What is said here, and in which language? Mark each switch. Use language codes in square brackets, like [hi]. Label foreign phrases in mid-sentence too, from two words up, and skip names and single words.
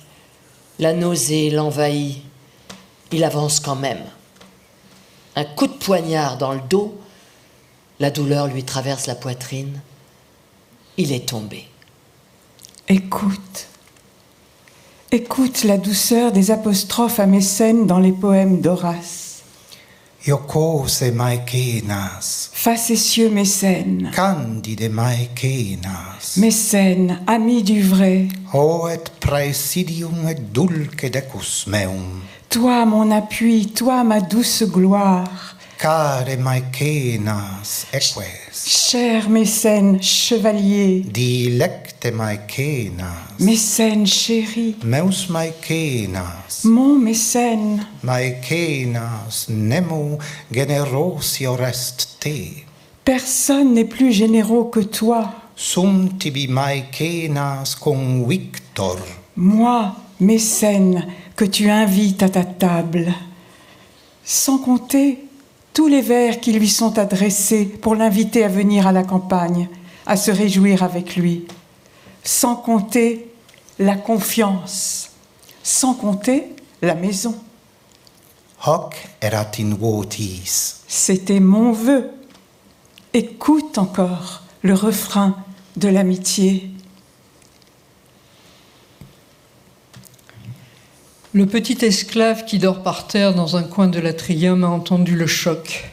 [fr] La nausée l'envahit. Il avance quand même. Un coup de poignard dans le dos, la douleur lui traverse la poitrine. Il est tombé. Écoute. Écoute la douceur des apostrophes à Mécène dans les poèmes d'Horace. [la] Iocose Maecenas, [fr] Facétieux Mécène, [la] candide Maecenas, [fr] Mécène, ami du vrai, [la] o et praesidium et dulce decus meum, [fr] toi mon appui, toi ma douce gloire, [la] care Maecenas eques, [fr] cher Mécène, chevalier, [la] dilecte Maecenas, [fr] Mécène chéri, [la] meus Maecenas, [fr] mon Mécène, [la] Maecenas nemo generosior est te, [fr] personne n'est plus généreux que toi, [la] sum tibi Maecenas convictor, [fr] moi, Mécène, que tu invites à ta table, sans compter tous les vers qui lui sont adressés pour l'inviter à venir à la campagne, à se réjouir avec lui, sans compter la confiance, sans compter la maison. [la] hoc erat in votis. [fr] C'était mon vœu. Écoute encore le refrain de l'amitié. Le petit esclave qui dort par terre dans un coin de l'atrium a entendu le choc.